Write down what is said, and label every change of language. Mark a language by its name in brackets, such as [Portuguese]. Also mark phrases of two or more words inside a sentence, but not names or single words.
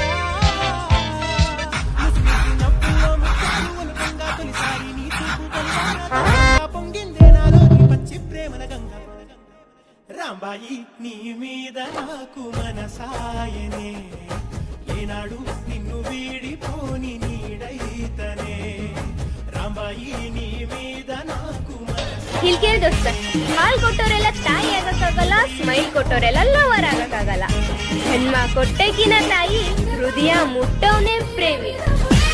[Telugu] ముసి ముసి నవ్వుల్లో ముత్యాలు ఒలుతుందా? తొలిసారి నీ చూపు కల్లారా పొంగిందే నాలో నీ పచ్చి ప్రేమల గంగ. రాంబాయి నీ మీద నాకు మనసాయనే ఏనాడు నిన్ను వీడిపోని నీడైతనే రాంబాయి నీ మీద నాకు [Kannada] ಇಲ್ಲಿ ಕೇಳಿ ದೋಸ್ತ, ಹಾಲ್ ಕೊಟ್ಟೋರೆಲ್ಲ ತಾಯಿ ಆಗಕ್ಕಾಗಲ್ಲ, ಸ್ಮೈಲ್ ಕೊಟ್ಟೋರೆಲ್ಲ ಲವರ್ ಆಗಕ್ಕಾಗಲ್ಲ. ಜನ್ಮ ಕೊಟ್ಟೆಗಿನ ತಾಯಿ ಹೃದಯ ಮುಟ್ಟವನೇ ಪ್ರೇಮಿ.